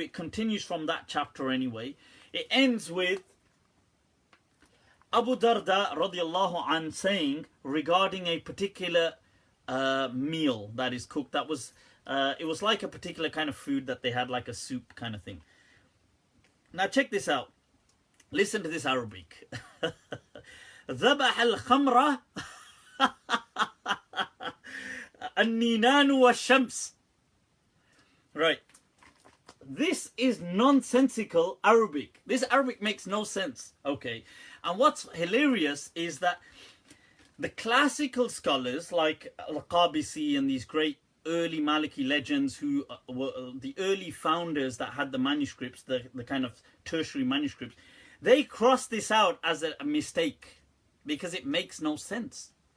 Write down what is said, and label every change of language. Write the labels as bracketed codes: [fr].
[en] It continues from that chapter anyway. It ends with Abu Darda radiallahu an saying regarding a particular meal that is cooked. That was it was like a particular kind of food that they had, like a soup kind of thing. Now check this out. Listen to this Arabic. [ar] ذبح الخمرة النينان والشمس. [en] Right. This is nonsensical Arabic. This Arabic makes no sense. Okay. And what's hilarious is that the classical scholars like Al-Qabisi and these great early Maliki legends who were the early founders that had the manuscripts, the kind of tertiary manuscripts, they crossed this out as a mistake because it makes no sense.